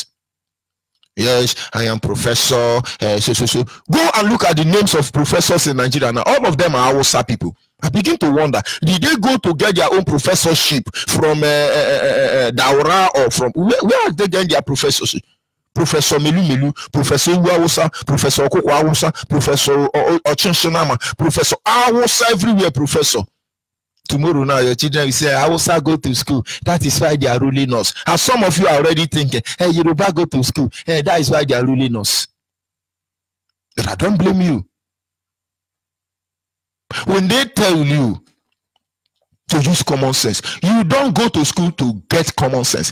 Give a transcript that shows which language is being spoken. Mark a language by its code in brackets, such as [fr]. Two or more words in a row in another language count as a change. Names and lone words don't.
[en] Yes, I am professor. So. Go and look at the names of professors in Nigeria now. All of them are Hausa people. I begin to wonder, did they go to get their own professorship from Daura or from where are they getting their professorship? Professor Melu Melu, Professor Awusa, Professor Okoko Awusa, Professor Ochinshinama, Professor Awusa everywhere, Professor. Tomorrow now your children will say, Awusa go to school. That is why they are ruling us. And some of you are already thinking, hey, Yoruba go to school. Hey, that is why they are ruling us. But I don't blame you. When they tell you to use common sense, you don't go to school to get common sense.